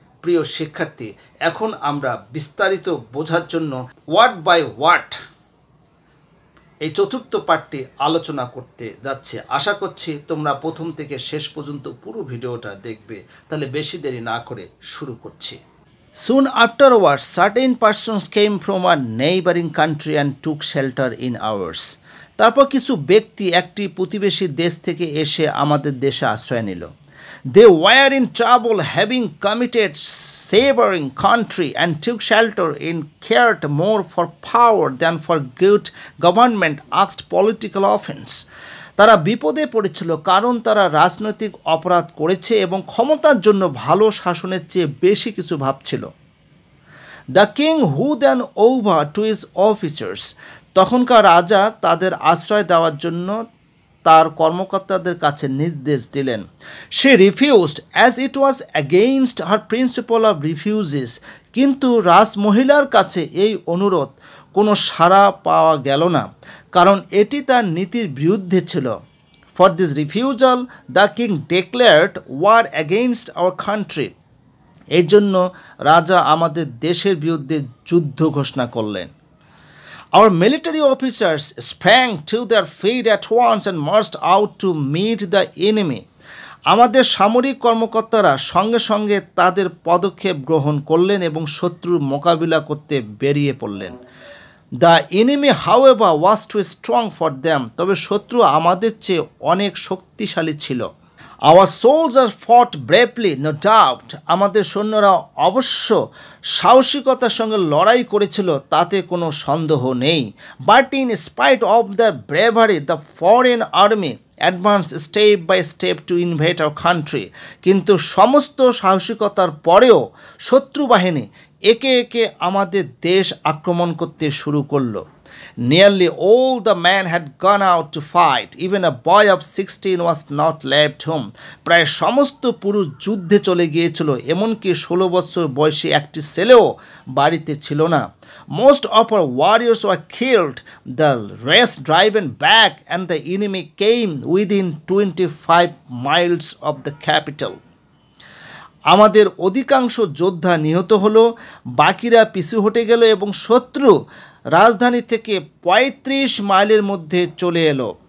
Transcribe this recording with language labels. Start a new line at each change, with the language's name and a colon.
Bangla: প্রিয় শিক্ষার্থী, এখন আমরা বিস্তারিত বোঝার জন্য ওয়ার্ড বাই ওয়ার্ড এই চতুর্থ পার্টটি আলোচনা করতে যাচ্ছে। আশা করছি তোমরা প্রথম থেকে শেষ পর্যন্ত পুরো ভিডিওটা দেখবে। তাহলে বেশি দেরি না করে শুরু করছি।
English: Soon afterwards, certain persons came from a neighboring country and took shelter in ours.
Bangla: তারপর কিছু ব্যক্তি একটি প্রতিবেশী দেশ থেকে এসে আমাদের দেশে আশ্রয় নিল।
English: They were in trouble, having committed savoring country, and took shelter in cared more for power than for good government, asked political offense.
Bangla: তারা বিপদে পড়েছিল কারণ তারা রাজনৈতিক অপরাধ করেছে এবং ক্ষমতার জন্য ভালো শাসনের চেয়ে বেশি কিছু ভাবছিল।
English: the king who then over to his officers,
Bangla: তখনকার রাজা তাদের আশ্রয় দেওয়ার জন্য তার কর্মকর্তাদের কাছে নির্দেশ দিলেন।
English: সে refused as it was against her principle of refugees,
Bangla: কিন্তু রাজমহিলার কাছে এই অনুরোধ কোনো সাড়া পাওয়া গেল না, কারণ এটি তার নীতির বিরুদ্ধে ছিল।
English: for this refusal the king declared war against our country,
Bangla: এর জন্য রাজা আমাদের দেশের বিরুদ্ধে যুদ্ধ ঘোষণা করলেন।
English: Our military officers sprang to their feet at once and marched out to meet the enemy.
Bangla: আমাদের সামরিক কর্মকর্তারা সঙ্গে সঙ্গে তাদের পদক্ষেপ গ্রহণ করলেন এবং শত্রুর মোকাবিলা করতে বেরিয়ে পড়লেন।
English: The enemy, however, was too strong for them.
Bangla: তবে শত্রু আমাদের চেয়ে অনেক শক্তিশালী ছিল।
English: Our soldiers fought bravely, no doubt.
Bangla: আমাদের সৈন্যরা অবশ্য সাহসিকতার সঙ্গে লড়াই করেছিল, তাতে কোনো সন্দেহ নেই।
English: But in spite of their bravery, the foreign army advanced step by step to invade our country.
Bangla: কিন্তু সমস্ত সাহসিকতার পরেও শত্রু বাহিনী একে একে আমাদের দেশ আক্রমণ করতে শুরু করলো।
English: Nearly all the men had gone out to fight. Even a boy of 16 was not left home.
Bangla: প্রায় সমস্ত পুরুষ যুদ্ধে চলে গিয়েছিল, এমনকি 16 বছর বয়সী একটি ছেলেও বাড়িতে ছিল না।
English: Most of our warriors were killed, the rest driven back, and the enemy came within 25 miles of the capital.
Bangla: আমাদের অধিকাংশ যোদ্ধা নিহত হলো, বাকিরা পিছু হটে গেল এবং শত্রু রাজধানী থেকে 35 মাইলের মধ্যে চলে এলো।